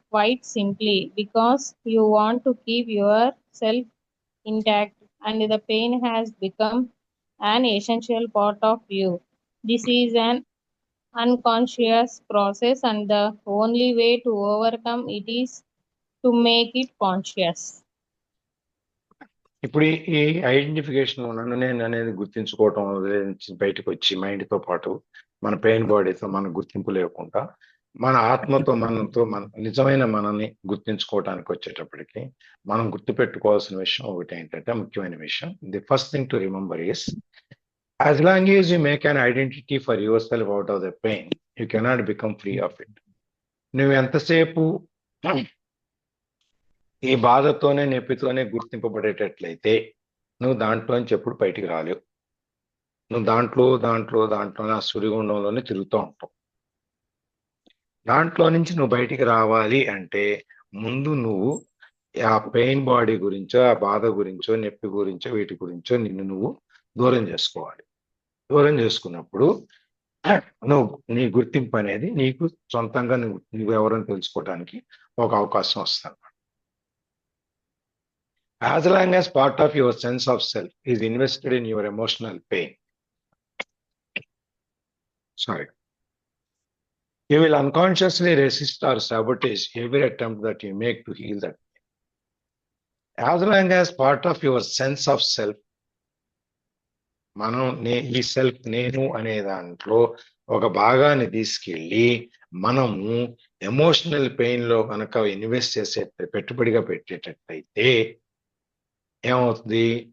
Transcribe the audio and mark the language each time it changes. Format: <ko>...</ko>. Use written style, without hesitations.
<en>Quite simply because you want to keep yourself intact and the pain has become an essential part of you. This is an unconscious process and the only way to overcome it is to make it conscious.</en> <te>ఇప్పుడు ఈ identification నన్ను నేను అనేది గుర్తించుకోవటం బయటకు వచ్చి మైండ్తో పాటు మన పెయిన్ బాడీతో మన గుర్తింపు లేకుండా మన ఆత్మతో, మన నిజమైన మనల్ని గుర్తించుకోవటానికి వచ్చేటప్పటికి మనం గుర్తుపెట్టుకోవాల్సిన విషయం ఒకటి ఏంటంటే, ముఖ్యమైన విషయం,</te> <en>The first thing to remember is as long as you make an identity for yourself out of the pain, you cannot become free of it.</en> <te>నువ్వు ఎంతసేపు ఈ బాధతోనే, నొప్పితోనే గుర్తింపబడేటట్లయితే నువ్వు దాంట్లోంచి ఎప్పుడు బయటికి రాలేవు. నువ్వు దాంట్లోనే ఆ సుడిగుండంలోనే తిరుగుతూ ఉంటావు. దాంట్లో నుంచి నువ్వు బయటికి రావాలి అంటే ముందు నువ్వు ఆ పెయిన్ బాడీ గురించో, ఆ బాధ గురించో, నొప్పి గురించో, వీటి గురించో నిన్ను నువ్వు దూరం చేసుకోవాలి. దూరం చేసుకున్నప్పుడు నువ్వు నీ గుర్తింపు అనేది నీకు సొంతంగా నువ్వు ఎవరని తెలుసుకోవడానికి ఒక అవకాశం వస్తుంది.</te> <en>As long as part of your sense of self is invested in your emotional pain, you will unconsciously resist or sabotage every attempt that you make to heal that pain. As long as part of your sense of self,</en> <te>ఈ self, నేను అనే దాంట్లో ఒక భాగాన్ని తీసుకెళ్ళి మనము emotional pain లో కనుక ఇన్వెస్ట్ చేసే, పెట్టుబడిగా పెట్టేటట్టయితే ఏమవుతుంది?</te>